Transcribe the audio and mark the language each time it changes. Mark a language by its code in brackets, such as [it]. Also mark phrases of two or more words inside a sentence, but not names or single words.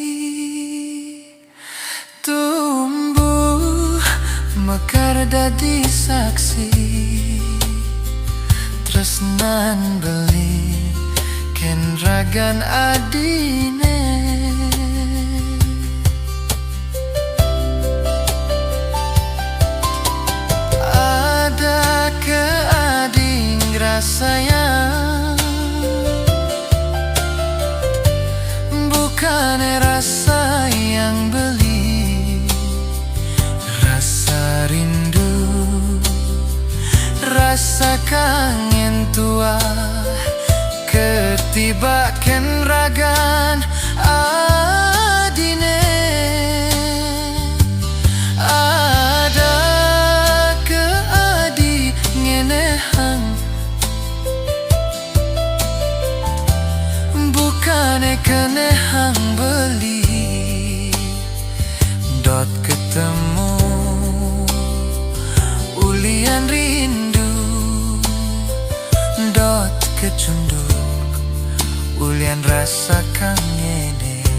[ban] Tumbuh mekar dadi saksi tresnan beli ken ragan adine. Sayang, [id] bukan rasa yang [ban] beli, [id] rasa rindu, rasa kangen [ban] tua ketibakan ragan adine. Ada ke adi ngenehang, bukan kenehang beli dot ketemu ulian rindu dot kecundung ulian rasa kangene.